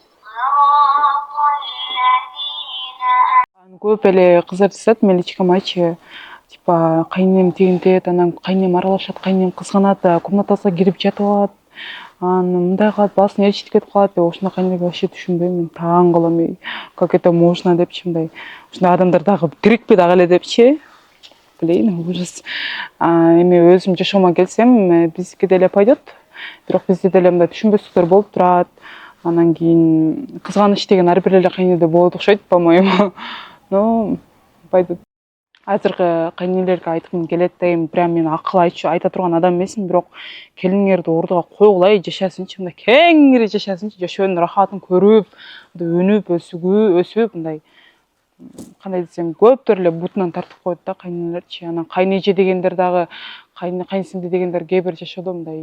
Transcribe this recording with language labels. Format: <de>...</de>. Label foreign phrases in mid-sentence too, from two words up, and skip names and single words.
<ky>Көп эле кыздар жазат мен личкама айтчы типа кайнем тигинтет анан кайнем аралашат кайнем кызганат комнатасына кирип жатып алат анан мындай кылат баласын ээрчитип кетип калат деп ушундой кайнелерге вообще түшүнбөйм мен таң калам</ky> <ru>как это можно</ru> <ky>депчи мындай ушундай адамдар дагы керекпи дагы эле депчи</ky> <ru>блин ужас</ru> <ky>эми өзүм жашоомо келсем биздики деле пойдет бирок бизде деле мындай түшүнбөстүктөр болуп турат анан кийин кызганыч деген ар бир эле кайнеде болот окшойт</ky> <ru>по моему</ru> <ky>но пойдет азыркы кайнелерге айткым келет дейм прям мен акыл айта турган адам эмесмин бирок келиңерди ордуга койгулай жашасынчы мындай кеңири жашасынчы жашоонун рахатын көрүп мындай өнүп өсүп мындай кандай десем көптөр эле бутунан тартып коет да кайнелерчи анан кайнеже дегендер дагы кайнсиңди дегендер кээ бир жашоодо мындай</ky>